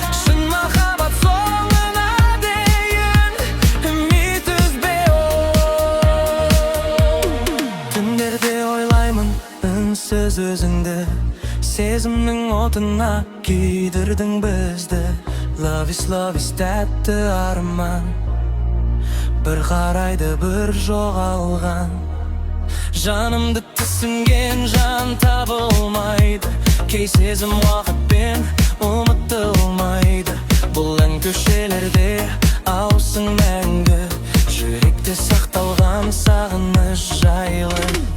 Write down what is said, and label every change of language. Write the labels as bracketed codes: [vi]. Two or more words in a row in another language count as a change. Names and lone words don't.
[kk] Шын махаббат соңына дейін үміт үзбе, оу. Түндерде ойлаймын үнсіз өзіңді, сезімнің отына күйдірдің бізді. [en] Love is, love is [kk] тәтті арман, бір қарайды, бір жоғалған. Жанымды түсінген жан табылмайды, кей сезім уақытпен ұмытылмайды. Бұл ән көшелерде ауысың мәңгі, жүректе сақталған сағыныш жайлы.